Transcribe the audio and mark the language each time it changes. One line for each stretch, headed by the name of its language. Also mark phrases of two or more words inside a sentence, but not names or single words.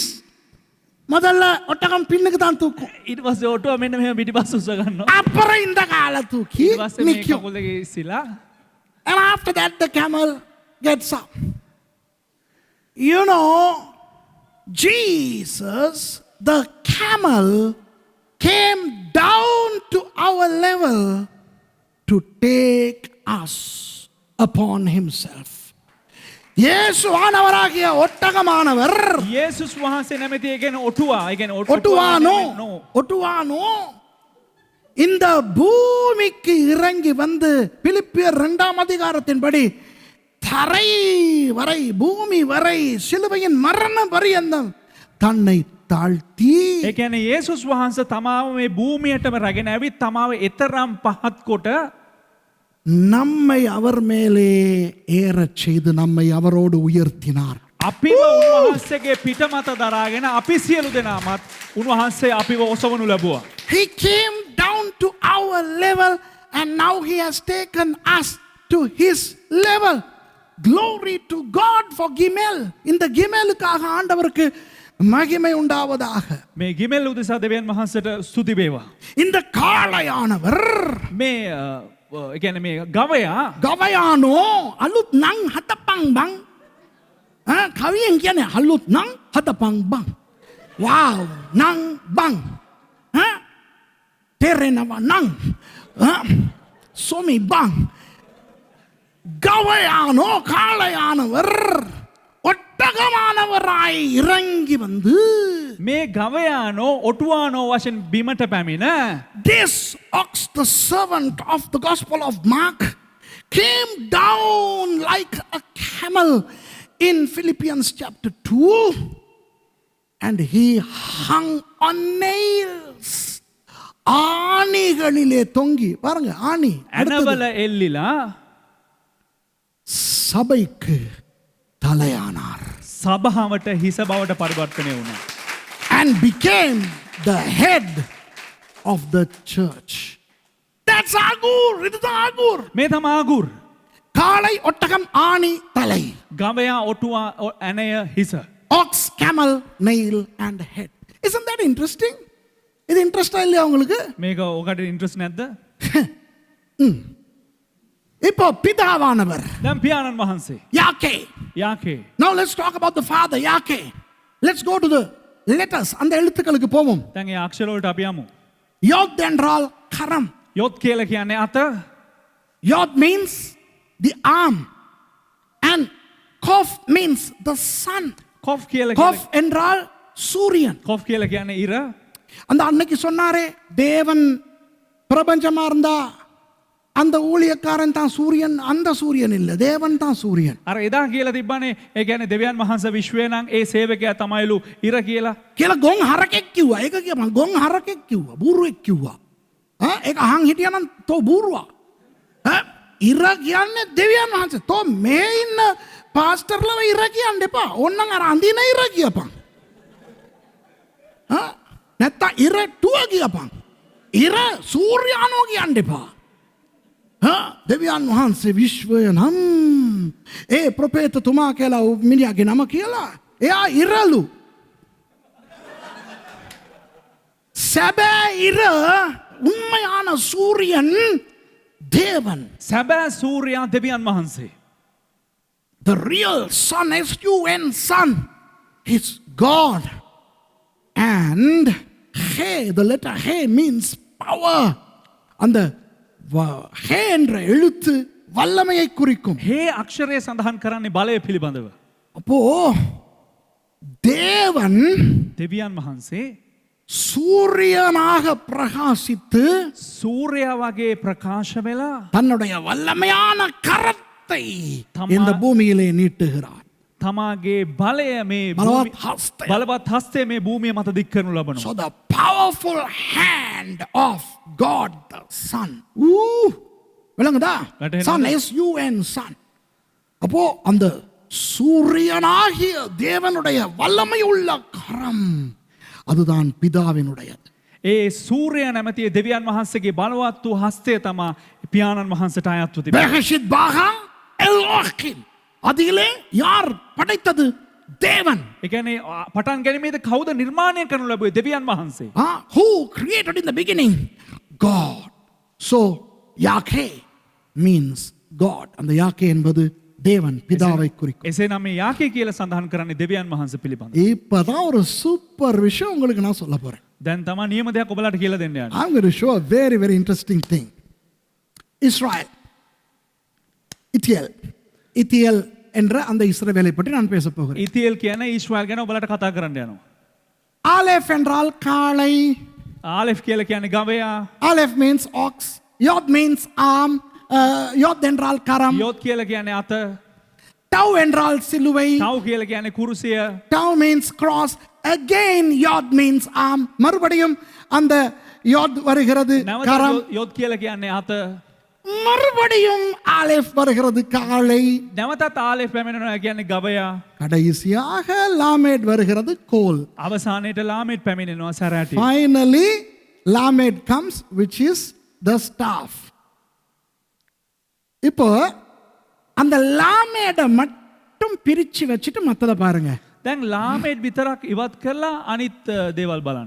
Tamil: முதல்ல ஒட்டகம் பின்னுக்கு தான் தூக்கும்.
Sinhala: ඊට පස්සේ ඔටුවා මෙන්න මෙහෙම පිටිපස්ස උස්ස ගන්නවා.
Tamil: அப்புறம் இந்த கால தூக்கி
Sinhala: ඊට පස්සේ මේ
Tamil: நிக்கும்.
Sinhala: කකුල දෙකේ ඉස්සලා
English: And after that the camel gets up. You know, Jesus, the camel, came down to our level to take us upon himself.
Tamil: இயேசு ஆனவராகிய ஒட்டகமானவர்
Sinhala: යේසුස් වහන්සේ නැමැති ඒ කියන්නේ ඔටුවා. ඒ කියන්නේ
Tamil: ஒட்டுவானோ இந்த பூமிக்கு இறங்கி வந்து பிலிப்பியர் 2ஆம் அதிகாரத்தின்படி தரை வரை பூமி வரை சிலுவையின் மரண பரியந்தம் தன்னை தாழ்த்தி
Sinhala: ඒ කියන්නේ යේසුස් වහන්සේ තමාව මේ භූමියටම රැගෙන ඇවිත් තමාව එතරම් පහත් කොට
Tamil: நம்மை அவர் மேலே ஏறச் செய்து நம்மை அவரோடு உயர்த்தினார்.
Sinhala: අපිව උන්වහන්සේගේ පිටමත දරාගෙන අපි සියලු දෙනාමත් උන්වහන්සේ අපිව ඔසවනු ලැබුවා.
English: He came down to our level and now he has taken us to his level. Glory to God for Gimel.
Tamil: இந்த கிமேலுக்காக ஆண்டவருக்கு மகிமை உண்டாவதாக.
Sinhala: මේ ගිමෙල් උදෙසා දෙවියන් වහන්සේට ස්තුති වේවා.
Tamil: இந்த காளையானவர்
Sinhala: මේ ඒ කියන්නේ මේ ගවයා ගවයානෝ අලුත් නං හතපං බං කවියෙන් කියන්නේ අලුත් නං හතපං බං wow නං බං තෙරෙනවා නං සොමි බං ගවයානෝ
Tamil: කාளையானவர் ஒட்டகமானவராய் இறங்கி வந்து
Sinhala: මේ ගවයානෝ ඔටුවානෝ වශයෙන් බිමට පැමිණ
English: this ox, the servant of the Gospel of Mark, came down like a camel in Philippians chapter 2 and he hung on nails.
Tamil: ஆணிகளிலே தொங்கி பாருங்க ஆணி
Sinhala: ඇනවල එල්ලිලා
Tamil: சபைக்கு தலையானார்
Sinhala: සභාවට හිස බවට පරිවර්තනය වුණා.
English: and became the head of the church. That's Agur. It is Agur.
Sinhala: මේ තමයි ආගුර්.
Tamil: காளை ஒட்டகம் ஆணி தலை.
Sinhala: ගවයා ඔටුවා ඇනය හිස.
English: Ox, camel, nail and head. Isn't that interesting?
Tamil: இது இன்ட்ரெஸ்டா இல்லையா உங்களுக்கு?
Sinhala: මේක ඔකට ඉන්ට්‍රස්ට් නැද්ද?
Tamil: இப்போ பிதாவானவர்
Sinhala: දැන් පියාණන් වහන්සේ
Tamil: யாக்கே.
Sinhala: යාකේ
English: Now let's talk about the father யாக்கே. Let's go to the letters.
Tamil: அந்த எழுத்துக்களுக்கு போவோம்.
Sinhala: දැන් ඒ අක්ෂර වලට අපි යමු.
Tamil: யோத் என்றால் கரம்.
Sinhala: යොත් කියලා කියන්නේ අත.
English: Yod means the arm and Kof means the sun.
Sinhala: කොෆ් කියලා
Tamil: Kof என்றால் சூரியன்.
Sinhala: කොෆ් කියලා කියන්නේ ඉර.
Tamil: அந்த அன்னைக்கு சொன்னாரே தேவன் பிரபஞ்சமா இருந்தா அந்த ஊழியக்காரன் தான் சூரியன், அந்த சூரியன் இல்ல தேவன் தான் சூரியன்.
Sinhala: අර එදා කියලා තිබ්බනේ ඒ කියන්නේ දෙවියන් වහන්සේ විශ්වය නම් ඒ සේවකයා තමයිලු ඉර කියලා. කියලා ගොන් හරකෙක් කිව්වා. ඒක කියපන් ගොන් හරකෙක් කිව්වා. බූරුවෙක් කිව්වා. ඒක අහන් හිටියනම් තෝ බූරුවා. ඉර කියන්නේ දෙවියන් වහන්සේ. තෝ මේ ඉන්න පාස්ටර්ලව ඉර කියන්න එපා. ඕන්නම් අර අඳින ඉර කියපන්. නැත්තම් ඉර ටුව කියපන්. ඉර සූර්යානෝ කියන්න එපා. දෙවියන් වහන්සේ විශ්වය නම් ඒ ප්‍රොපේතතුමා කියලා මිනිහාගේ නම කියලා එයා ඉරලු. සැබෑ ඉර
Tamil: උண்மையான சூரியன் தேவன்.
Sinhala: සැබෑ සූර්යයා දෙවියන් වහන්සේ.
English: The real sun, S-U-N, sun, is God. And He, the letter He means power.
Tamil: அந்த He என்ற எழுத்து வல்லமையை குறிக்கும்.
Sinhala: හේ අක්ෂරය සඳහන් කරන්නේ බලය පිළිබඳව.
Tamil: அப்போ தேவன்
Sinhala: දෙවියන් වහන්සේ
Tamil: சூரியனாக பிரகாசித்து
Sinhala: සූර්යයා වගේ ප්‍රකාශ වෙලා
Tamil: தன்னுடைய வல்லமையான கரத்தை தம்மா- இந்த பூமியிலே நீட்டுகிறார்.
Sinhala: තමාගේ බලය මේ බලවත් හස්තය. බලවත් හස්තය මේ භූමිය මත දික් කරනු ලබනවා.
English: So the powerful hand of God the Son.
Tamil: Ooh. விளங்குதா?
English: Right. Son S-U-N Son.
Tamil: அப்போ அந்த சூரியனாகிய தேவனுடைய வல்லமை உள்ள கரம் அதுதான் பிதாவினுடையது.
Sinhala: ඒ සූර්ය නැමැති ඒ දෙවියන් වහන්සේගේ බලවත් වූ හස්තය තමා පියාණන් වහන්සේට අයත්ව තිබෙනවා.
Tamil: பெஹஷித் பாகா எலோஹிம். அதிலே யார் படைத்தது? தேவன்.
Sinhala: ඒ කියන්නේ පටන් ගැනීමේදී කවුද නිර්මාණය කරනු ලැබුවේ? දෙවියන් වහන්සේ.
English: Who created in the beginning? God. So Yahweh means God.
Tamil: அந்த யாக்கே என்பது தேவன் பிதாவை குறிக்கும்.
Sinhala: එසේනම් මේ යාකේ කියලා සඳහන් කරන්නේ දෙවියන් වහන්සේ පිළිබඳව.
Tamil: இப்பதான் ஒரு சூப்பர் விஷயம் உங்களுக்கு நான் சொல்ல போறேன்.
Sinhala: දැන් තමා නියම දෙයක් ඔබලාට කියලා දෙන්න යන්නේ.
English: I'm going to show a very, very interesting thing. Israel.
Tamil: இத்தியல் என்ற அந்த இஸ்ரவேலை பற்றி நான் பேச போகிறேன்.
Sinhala: ඉතියෙල් කියන්නේ ඊශ්‍රායල් ගැන ඔබලාට කතා කරන්න යනවා.
Tamil: ஆலெஃப் என்றால் காளை.
Sinhala: ආලෙෆ් කියලා කියන්නේ ගවයා.
English: ஆலெஃப் means ox. யோத் means arm.
Tamil: யோத் என்றால் கரம்.
Sinhala: යොත් කියලා කියන්නේ අත.
Tamil: டவ் என்றால் சிலுவை.
Sinhala: තව් කියලා කියන්නේ කුරුසිය.
English: டவ் means cross. Again யோத் means arm.
Tamil: மறுபடியும் அந்த யோத் வருகிறது கரம்.
Sinhala: නැවත යොත් කියලා කියන්නේ අත.
Tamil: மறுபடியும் ஆலெஃப் வருகிறது காளை.
Sinhala: නැවතත් ආලෙෆ් පැමිණෙනවා කියන්නේ ගවයා.
Tamil: கடைசியாக லாமேட் வருகிறது கோல்.
Sinhala: අවසානයේට ලාමෙට් පැමිණෙනවා සැරාටිය.
English: Finally லாமேட் comes which is the staff.
Tamil: இப்போ அந்த லாமேட மட்டும் பிரிச்சு வச்சிட்டு மத்தத பாருங்க.
Sinhala: දැන් ලාමෙට් විතරක් ඉවත් කරලා අනිත් දේවල් බලන්න.